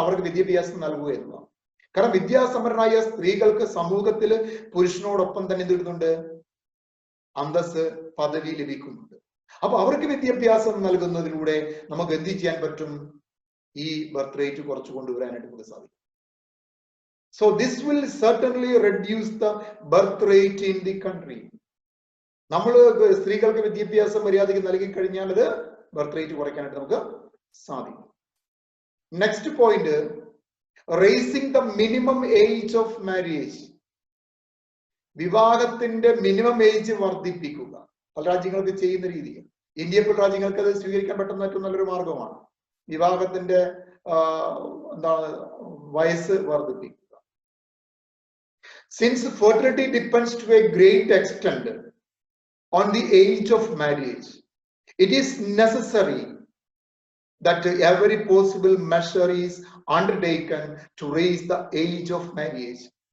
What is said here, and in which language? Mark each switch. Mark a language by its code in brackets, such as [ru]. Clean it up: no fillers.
[ml] അവർക്ക് വിദ്യാഭ്യാസം നൽകുക എന്നതാണ്. കാരണം വിദ്യാസമ്പന്നരായ സ്ത്രീകൾക്ക് സമൂഹത്തിൽ പുരുഷനോടൊപ്പം തന്നെ എന്ത് വരുന്നുണ്ട്? അന്തസ്, പദവി ലഭിക്കുന്നുണ്ട്. അപ്പൊ അവർക്ക് വിദ്യാഭ്യാസം നൽകുന്നതിലൂടെ നമുക്ക് എന്ത് ചെയ്യാൻ പറ്റും? ഈ ബർത്ത് റേറ്റ് കുറച്ചു കൊണ്ടുവരാനായിട്ട് നമുക്ക് സാധിക്കും. [en] So this will certainly reduce the birth rate in the country. [ml] നമ്മൾ സ്ത്രീകൾക്ക് വിദ്യാഭ്യാസം മര്യാദയ്ക്ക് നൽകി കഴിഞ്ഞാൽ അത് ബർത്ത് റേറ്റ് കുറയ്ക്കാനായിട്ട് നമുക്ക് സാധിക്കും. [en] Next point, raising the minimum age of marriage. [ml] വിവാഹത്തിന്റെ മിനിമം ഏജ് വർദ്ധിപ്പിക്കുക. പല രാജ്യങ്ങൾക്ക് ചെയ്യുന്ന രീതി. ഇന്ത്യയിൽ പല രാജ്യങ്ങൾക്ക് അത് സ്വീകരിക്കാൻ പറ്റുന്ന ഏറ്റവും നല്ലൊരു മാർഗമാണ് വിവാഹത്തിന്റെ എന്താണ് വയസ്സ് വർദ്ധിപ്പിക്കുക. [en] Since fertility depends to a great extent on the age of marriage, it is necessary that every possible measure is undertaken to raise the age of marriage.